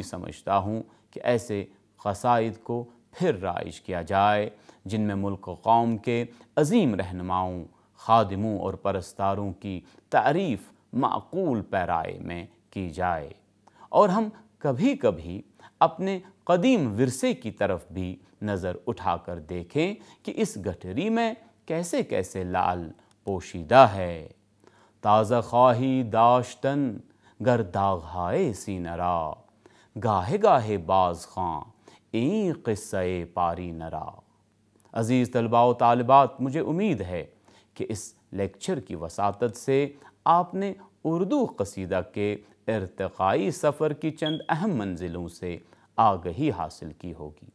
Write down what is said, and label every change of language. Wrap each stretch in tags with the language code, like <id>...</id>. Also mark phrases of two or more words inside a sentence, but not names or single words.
<ur>سمجھتا ہوں کہ ایسے قصائد کو پھر رائج کیا جائے جن میں ملک و قوم کے عظیم رہنماؤں، خادموں اور پرستاروں کی تعریف معقول پیرائے میں کی جائے، اور ہم کبھی کبھی اپنے قدیم ورثے کی طرف بھی نظر اٹھا کر دیکھیں کہ اس گٹھری میں کیسے کیسے لعل پوشیدہ ہے۔</ur> <fa>تازہ خواہی داشتن گر داغ سینہ را، گاہے گاہے باز خواں این قصہ پاری نرا۔</fa> <ur>عزیز طلباء و طالبات، مجھے امید ہے کہ اس لیکچر کی وساطت سے آپ نے اردو قصیدہ کے ارتقائی سفر کی چند اہم منزلوں سے آگہی حاصل کی ہوگی۔</ur>